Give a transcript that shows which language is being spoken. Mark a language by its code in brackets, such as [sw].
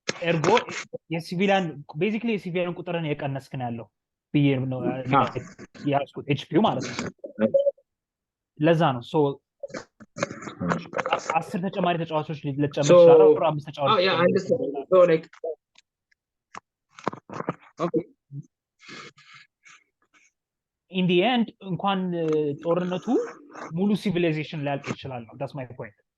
[am] ኤርጎ የሲቪሊያን ቤዚክሊ የሲቪሊያን ቁጥርን የቀነስክ ነው ያለው ብዬ ነው ያስኩት ኤችፒው ማለት ነው ለዛ ነው ሶ 10 ተጨማሪ ተጫዋቾች ለጨመር ይችላል or 5 ተጫዋቾች [en] yeah I understand so like okay in the end [am] እንኳን ጦርነቱ ሙሉ ሲቪላይዜሽን ሊያልቅ ይችላል ነው [en] that's my point